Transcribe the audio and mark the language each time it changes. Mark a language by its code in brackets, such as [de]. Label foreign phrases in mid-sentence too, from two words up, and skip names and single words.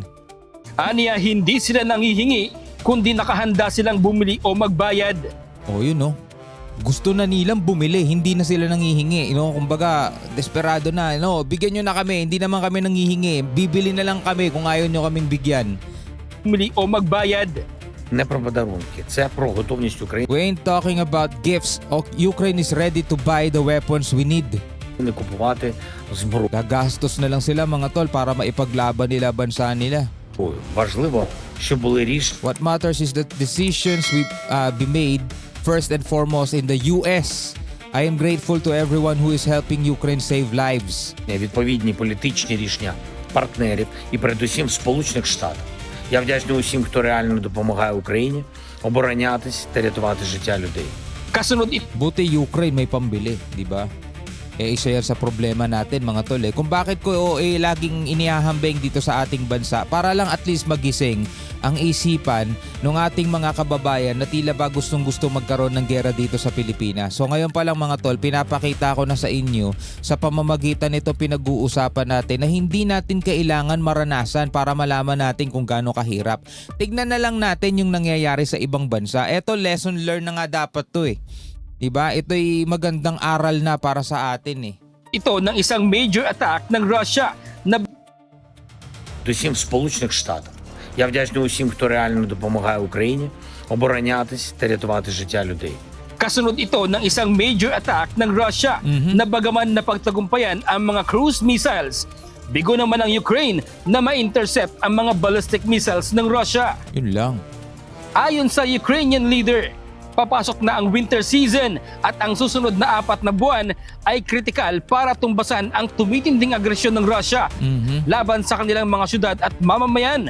[tl] Aniya, hindi sila nangihingi kundi nakahanda silang bumili o magbayad. Oh, yun no. Gusto na nilang bumili, hindi na sila nangihingi. Kumbaga, desperado na. Bigyan nyo na kami, hindi naman kami nangihingi. Bibili na lang kami kung ayaw nyo kaming bigyan. Bumili o magbayad. [uk] Не про подарунки, це про готовність України [en] We ain't talking about gifts. Ukraine is ready to buy the weapons we need. [uk] купувати зброю. [tl] Gagastos na lang sila mga tol para maipaglaban nila bansa nila. [uk] Важливо, щоб були рішення. [en] What matters is that decisions will be made first and foremost in the US. I am grateful to everyone who is helping Ukraine save lives. [uk] Відповідні політичні рішення партнерів і передусім Сполучених Штатів. Я вдячний усім, хто реально допомагає Україні оборонятись та рятувати життя людей. [tl] Kasunod Buti Ukraine may pambili, di ba? isa yan sa problema natin mga tol Kung bakit ko laging inihahambing dito sa ating bansa para lang [en] at least [tl] magising ang isipan ng ating mga kababayan na tila ba gustong magkaroon ng gera dito sa Pilipinas. So ngayon pa lang mga tol, pinapakita ko na sa inyo sa pamamagitan nito pinag-uusapan natin na hindi natin kailangan maranasan para malaman natin kung gaano kahirap. Tignan na lang natin yung nangyayari sa ibang bansa. Eto, [en] lesson learned [tl] na nga dapat to Diba? Ito'y magandang aral na para sa atin Ito ng isang [en] major attack [tl] ng Russia na [uk] Усім Сполучених Штатів. Я вдячний усім, хто реально допомагає Україні оборонятись та рятувати життя людей. [tl] kasunod ito ng isang [en] major attack [tl] ng Russia na bagaman napagtagumpayan ang mga [en] cruise missiles. [tl] Bigo naman ang Ukraine na ma-intercept ang mga [en] ballistic missiles [tl] ng Russia. Yun lang. Ayon sa [en] Ukrainian leader, [tl] papasok na ang [en] winter season [tl] at ang susunod na 4 na buwan ay kritikal para tumbasan ang tumitinding agresyon ng Russia laban sa kanilang mga syudad at mamamayan.